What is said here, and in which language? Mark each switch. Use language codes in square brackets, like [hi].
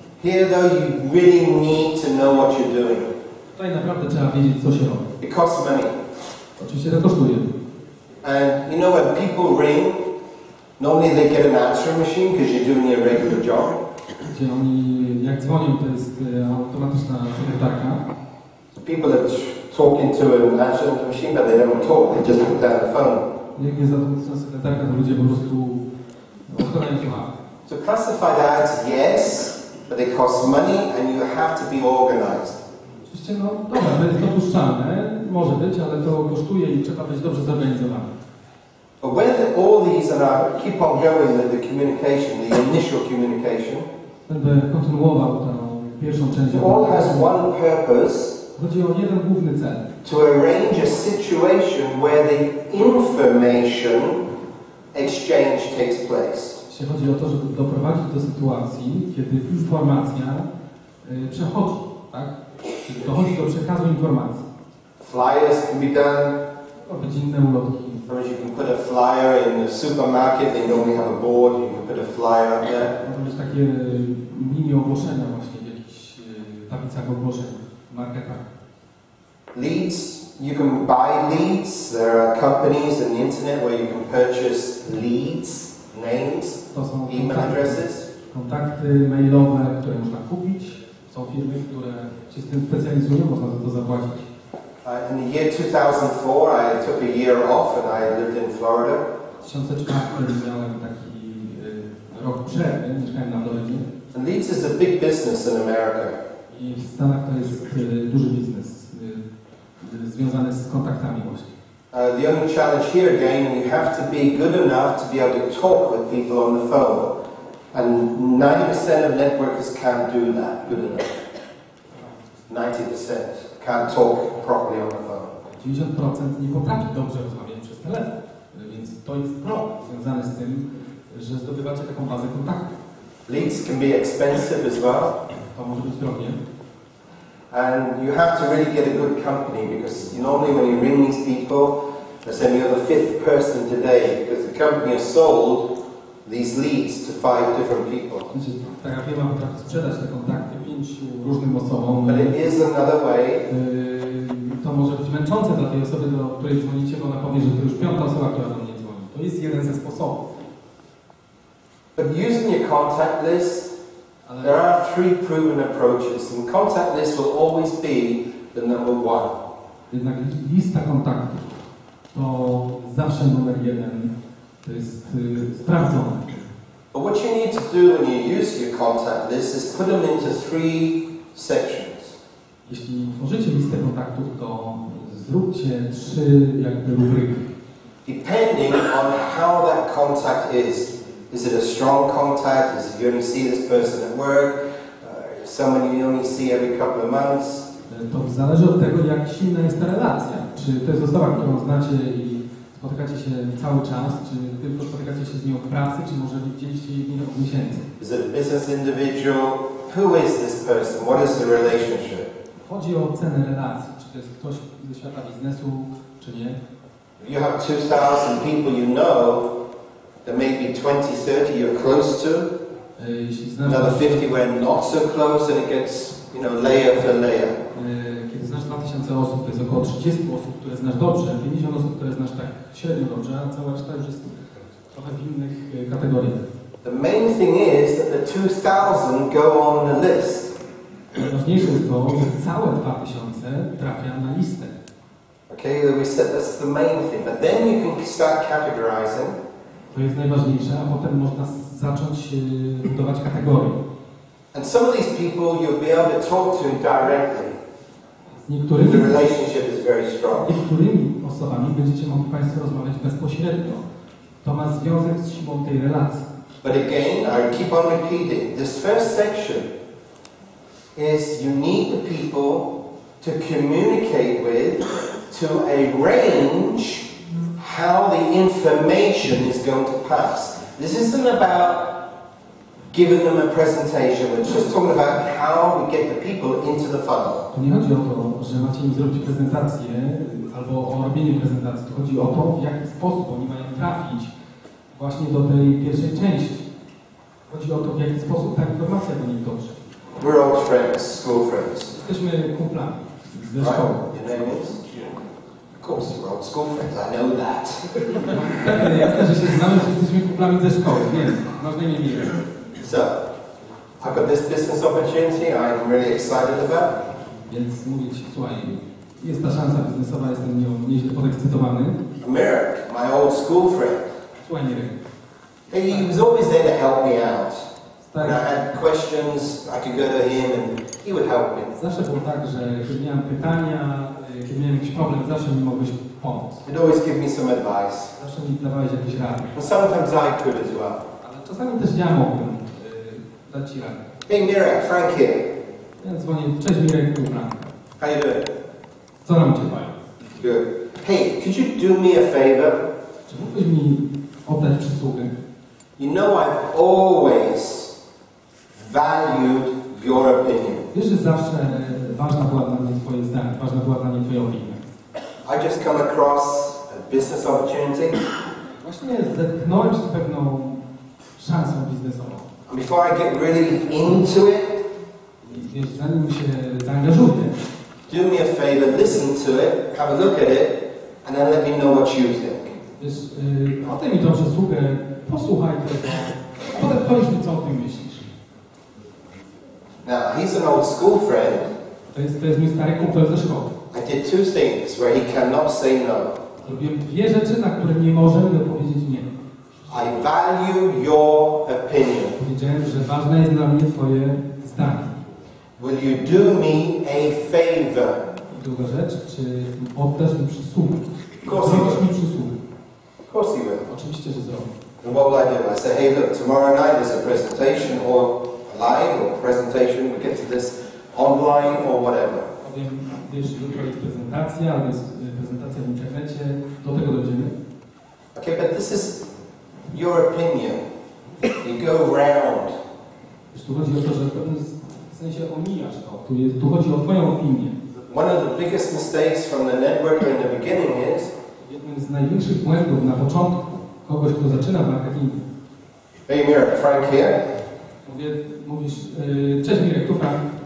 [en] Here, though, you really need to know what you're doing. [pl] Tutaj naprawdę trzeba wiedzieć, co się robi. [en] It costs money. [pl] Oczywiście to kosztuje. [en] And you know, when people ring, normally they get an answering machine because you're doing your regular job. [pl] Gdzie oni, jak dzwonią, to jest automatyczna sekretarka. [en] People are talking to an answering machine, but they don't talk. They just put down the phone. [pl] Jak jest automatyczna sekretarka, to ludzie po prostu odkładają słuchawkę. [en] So classified ads, yes, but they cost money and you have to be organized. [pl] Oczywiście, no dobra, to jest dopuszczalne, może być, ale to kosztuje i trzeba być dobrze zorganizowany. [en] But when all these are keep on going with the communication, the initial communication, [pl] Będę kontynuował tę pierwszą część. [en] all has one purpose. [pl] Chodzi o jeden główny cel. [en] To arrange a situation where the information exchange takes place. [pl] Chodzi o to, żeby doprowadzić do sytuacji, kiedy informacja przechodzi, tak? Czyli dochodzi do przekazu informacji. [en] Flyers can be done. [pl] To być inne ulotki. [en] You can put a flyer in the supermarket. They normally have a board. You can put a flyer up there. [pl] To być takie mini ogłoszenia właśnie w jakichś tablicach ogłoszeń w marketach. [en] Leads. You can buy leads. There are companies on the internet where you can purchase leads, names, [pl] To są [en] email addresses. [pl] kontakty mailowe, które można kupić. Są firmy, które się z tym specjalizują, można za to zapłacić. [en] In the year 2004, I took a year off and I lived in Florida. [pl] W 2004 miałem taki rok przerwy, mieszkałem na Florydzie. [en] And leads is a big business in America. [pl] I w Stanach to jest duży biznes związany z kontaktami właśnie. [en] The only challenge here again, you have to be good enough to be able to talk with people on the phone. And 90% of networkers can't do that good enough. 90% can't talk properly on the phone. [pl] 90% nie potrafi dobrze rozmawiać przez telefon, więc to jest problem związany z tym, że zdobywacie taką bazę kontaktów. [en] Leads can be expensive as well. [pl] To może być drogie. [en] And you have to really get a good company because normally when you ring these people, they're saying you're the 5th person today because the company has sold these leads to 5 different people. [pl] Taka firma potrafi sprzedać te kontakty 5 różnym osobom. [en] But it is another way. [pl] To może być męczące dla tej osoby, do której dzwonicie, bo ona powie, że to już 5. osoba, która do mnie dzwoni. To jest jeden ze sposobów. [en] But using your contact list, there are 3 proven approaches, and contact list will always be the number 1. [pl] Jednak lista kontaktów to zawsze numer 1. To jest sprawdzone. [en] But what you need to do when you use your contact list is put them into 3 sections. [pl] Jeśli tworzycie listę kontaktów, to zróbcie 3 jakby rubryki. [en] Depending on how that contact is. Is it a strong contact? Is it you only see this person at work? Someone you only see every couple of months? [pl] To zależy od tego, jak silna jest ta relacja. Czy to jest osoba, którą znacie i spotykacie się cały czas, czy tylko spotykacie się z nią w pracy, czy może widzieliście jej od miesięcy? [en] Is it a business individual? Who is this person? What is the relationship? [pl] Chodzi o cenę relacji. Czy to jest ktoś ze świata biznesu, czy nie? [en] If you have 2,000 people you know, there may be 20, 30 you're close to. Another 50 we're not so close, and it gets, layer for layer. [pl] Kiedy znasz 2000 osób, to jest około 30 osób, które znasz dobrze, 50 osób, które znasz tak średnio dobrze, a cała reszta już jest trochę w innych kategoriach. [en] The main thing is that the 2,000 go on the list. [pl] Najważniejsze jest to, że całe 2000 trafia na listę. [en] Okay, we said that's the main thing, but then you can start categorizing. [pl] To jest najważniejsze, a potem można zacząć budować kategorie. [en] And some of these people you'll be able to talk to directly. [pl] Z niektórymi, [en] the relationship is very strong. [pl] Z niektórymi osobami będziecie mogli Państwo rozmawiać bezpośrednio. To ma związek z siłą tej relacji. [en] But again, I keep on repeating, this first section is you need the people to communicate with, to arrange how the information is going to pass. This isn't about giving them a presentation, we're just talking about how we get the people into the funnel. [pl] To nie chodzi o to, że macie im zrobić prezentację albo o robienie prezentacji. To chodzi o to, w jaki sposób oni mają trafić właśnie do tej pierwszej części. Chodzi o to, w jaki sposób ta informacja do nich dotrze. [en] We're old friends, school friends. [pl] Jesteśmy kumplami ze szkoły. [en] Your name is? Of course, we're old school friends, I know that. [pl] Pewnie jasne, że się znamy, że jesteśmy kumplami ze szkoły, wiem. Masz na imię Mirek. [en] So, I've got this business opportunity I'm really excited about. [pl] Więc mówię ci, słuchaj, jest ta szansa biznesowa, jestem nią nieźle podekscytowany. [en] Mirek, my old school friend. [pl] Słuchaj, Mirek. [en] He was always there to help me out. When I [pl] Stary, [en] had questions, I could go to him and he would help me. [pl] zawsze było tak, że kiedy miałem pytania, kiedy miałem jakiś problem, zawsze mi mogłeś pomóc. [en] He'd always give me some advice. [pl] Zawsze mi dawałeś jakieś rady. [en] And sometimes I could as well. [pl] Ale czasami też ja mogłem dać ci radę. [en] Hey Mirek, Frank here. [pl] Ja dzwonię, cześć Mirek, tu Frank. [en] How you doing? [pl] Co nam cię mają? [en] Good. Hey, could you do me a favor? [pl] Czy mógłbyś mi oddać przysługę? [en] You know I've always valued your opinion. [pl] Wiesz, że zawsze ważna była dla mnie twoje zdanie, ważna była dla mnie twoja opinia. [en] I just come across a business opportunity. [pl] Właśnie zetknąłem się z pewną szansą biznesową. [en] And before I get really into it, [pl] I wiesz, zanim się zaangażuję, [en] do me a favor, listen to it, have a look at it, and then let me know what you think. [pl] wiesz, oddaj mi tą przysługę, posłuchaj tego, a potem powiedz mi, co o tym myślisz. [en] Now, he's an old school friend. [pl] To jest mój stary kumpel ze szkoły. [en] I did two things where he cannot say no. [pl] Zrobiłem dwie rzeczy, na które nie możemy powiedzieć nie. [en] I value your opinion. [pl] Powiedziałem, że ważne jest dla mnie twoje zdanie. [en] Will you do me a favor? [pl] Druga rzecz, czy oddasz mi przysługę? Zrobisz mi przysługę. [en] Of course he will. [pl] Oczywiście, że zrobię. [en] And what will I do? I say, hey, look, tomorrow night there's a presentation, or live, or presentation, we get to this online, or whatever. [pl] Powiem, wiesz, jutro jest prezentacja, albo jest prezentacja w internecie, do tego dojdziemy. [en] Okay, but this is your opinion. You go round. [pl] Wiesz, tu chodzi o to, że w pewnym sensie omijasz to. Tu chodzi o twoją opinię. [en] One of the biggest mistakes from the networker in the beginning is, [pl] Jednym z największych błędów na początku kogoś, kto zaczyna w marketingu. [en] hey Mirek, Frank here. [pl] Mówisz, cześć Mirek, tu Frank.